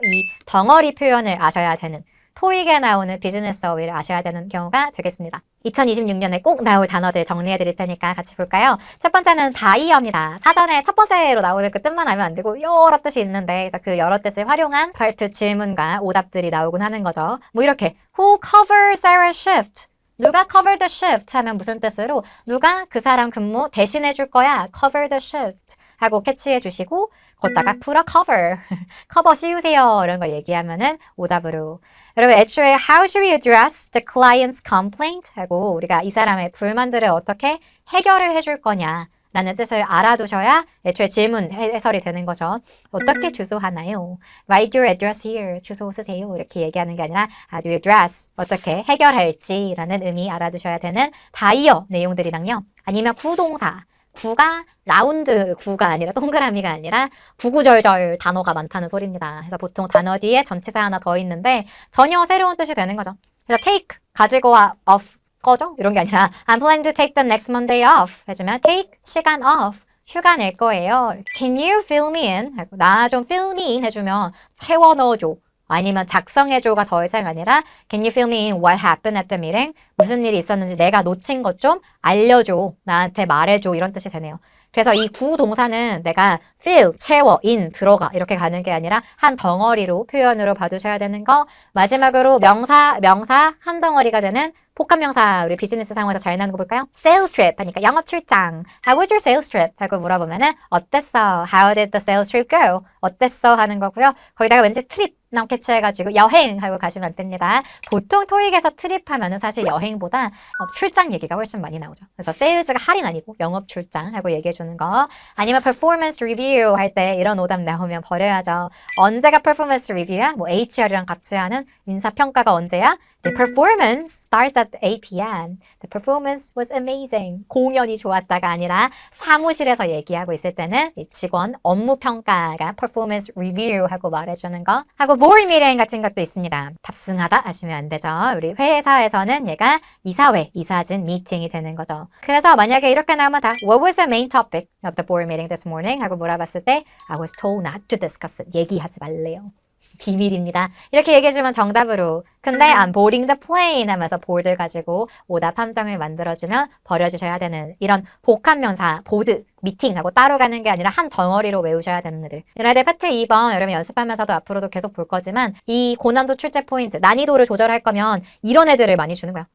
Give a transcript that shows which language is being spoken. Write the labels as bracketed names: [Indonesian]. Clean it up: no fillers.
[Korean] 이 덩어리 표현을 아셔야 되는 토익에 나오는 비즈니스 어휘를 아셔야 되는 경우가 되겠습니다. 2026년에 꼭 나올 단어들 정리해 드릴 테니까 같이 볼까요? 첫 번째는 다이어입니다. 사전에 첫 번째로 나오는 그 뜻만 알면 안 되고 여러 뜻이 있는데 그래서 그 여러 뜻을 활용한 part 질문과 오답들이 나오곤 하는 거죠. 뭐 이렇게 [English] Who covered Sarah's shift? [Korean] 누가 [English] cover the shift [Korean] 하면 무슨 뜻으로 누가 그 사람 근무 대신해 줄 거야 cover the shift 하고 캐치해 주시고 거기다가 [English] put a cover [Korean] 커버 씌우세요 이런 거 얘기하면은 오답으로 여러분 애초에 [English] how should we address the client's complaint [Korean] 하고 우리가 이 사람의 불만들을 어떻게 해결을 해줄 거냐 라는 뜻을 알아두셔야 애초에 질문 해설이 되는 거죠. 어떻게 주소하나요? [English] Write your address here. [Korean] 주소 쓰세요. 이렇게 얘기하는 게 아니라 [English] how do you address? [Korean] 어떻게 해결할지 라는 의미 알아두셔야 되는 다이어 내용들이랑요. 아니면 구동사. 구가 라운드 구가 아니라 동그라미가 아니라 구구절절 단어가 많다는 소리입니다. 그래서 보통 단어 뒤에 전치사 하나 더 있는데 전혀 새로운 뜻이 되는 거죠. 그래서 take 가지고 와 off 거죠? 이런 게 아니라 [English] I'm planning to take the next Monday off 해주면 take 시간 off [Korean] 휴가 낼 거예요. [English] Can you fill me in? [Korean] 나 좀 fill me in 해주면 채워 넣어줘. 아니면 작성해줘가 더 이상 아니라 [English] Can you fill me in what happened at the meeting? [Korean] 무슨 일이 있었는지 내가 놓친 것 좀 알려줘. 나한테 말해줘. 이런 뜻이 되네요. 그래서 이 구동사는 내가 fill, 채워, in, 들어가 이렇게 가는 게 아니라 한 덩어리로 표현으로 봐두셔야 되는 거. 마지막으로 명사 한 덩어리가 되는 복합명사 우리 비즈니스 상황에서 잘 나오는 거 볼까요? Sales trip 하니까 영업 출장. [English] How was your sales trip? [Korean] 하고 물어보면은 어땠어? [English] How did the sales trip go? [Korean] 어땠어? 하는 거고요. 거기다가 왠지 트립 캐치해가지고 여행 하고 가시면 안 됩니다. 보통 토익에서 트립 하면은 사실 여행보다 출장 얘기가 훨씬 많이 나오죠. 그래서 세일즈가 할인 아니고 영업 출장 하고 얘기해 주는 거. 아니면 performance review 할 때 이런 오답 나오면 버려야죠. 언제가 performance review야? 뭐 HR이랑 같이 하는 인사평가가 언제야? [English] The performance starts at 8 p.m. The performance was amazing. [Korean] 공연이 좋았다가 아니라 사무실에서 얘기하고 있을 때는 이 직원 업무 평가가 performance review 하고 말해주는 거. 하고 board meeting 같은 것도 있습니다. 탑승하다 하시면 안 되죠. 우리 회사에서는 얘가 이사회, 이사진 미팅이 되는 거죠. 그래서 만약에 이렇게 나오면 다 [English] What was the main topic of the board meeting this morning? 하고 물어봤을 때 I was told not to discuss it. [Korean] 얘기하지 말래요. 비밀입니다. 이렇게 얘기해주면 정답으로 근데 [English] I'm boarding the plane [Korean] 하면서 board를 가지고 오답 함정을 만들어주면 버려주셔야 되는 이런 복합명사 보드, 미팅하고 따로 가는 게 아니라 한 덩어리로 외우셔야 되는 애들. 이런 애들 파트 2번 여러분 연습하면서도 앞으로도 계속 볼 거지만 이 고난도 출제 포인트, 난이도를 조절할 거면 이런 애들을 많이 주는 거야.